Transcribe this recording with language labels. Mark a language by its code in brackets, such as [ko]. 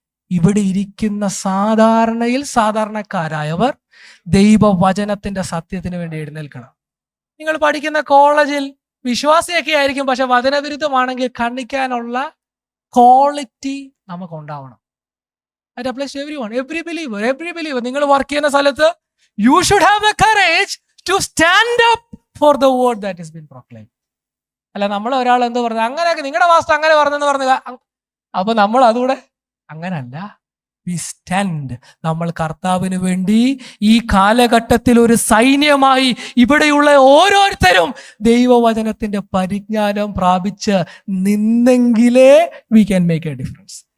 [ml] ഇവിടെ ഇരിക്കുന്ന സാധാരണയിൽ സാധാരണക്കാരായവർ ദൈവവചനത്തിന്റെ സത്യത്തിന് വേണ്ടി എഴുന്നേൽക്കണം. നിങ്ങൾ പഠിക്കുന്ന കോളേജിൽ വിശ്വാസിയൊക്കെ ആയിരിക്കും, പക്ഷെ വചനവിരുദ്ധമാണെങ്കിൽ ഖണ്ഡിക്കാനുള്ള quality നമുക്കുണ്ടാവണം. [en] That applies to everyone, every believer. [ml] നിങ്ങൾ വർക്ക് ചെയ്യുന്ന സ്ഥലത്ത് [en] you should have the courage to stand up for the word that has been proclaimed. [ml] അല്ല, നമ്മൾ ഒരാൾ എന്തോ പറഞ്ഞു, അങ്ങനെയൊക്കെ നിങ്ങളുടെ വാസ്തു അങ്ങനെ പറഞ്ഞെന്ന് പറഞ്ഞ, അപ്പൊ നമ്മൾ അതുകൂടെ അങ്ങനല്ല. [en] We stand. [ml] നമ്മൾ കർത്താവിന് വേണ്ടി ഈ കാലഘട്ടത്തിൽ ഒരു സൈന്യമായി ഇവിടെയുള്ള ഓരോരുത്തരും ദൈവവചനത്തിന്റെ പരിജ്ഞാനം പ്രാപിച്ച് നിന്നെങ്കിലേ [en] we can make a difference.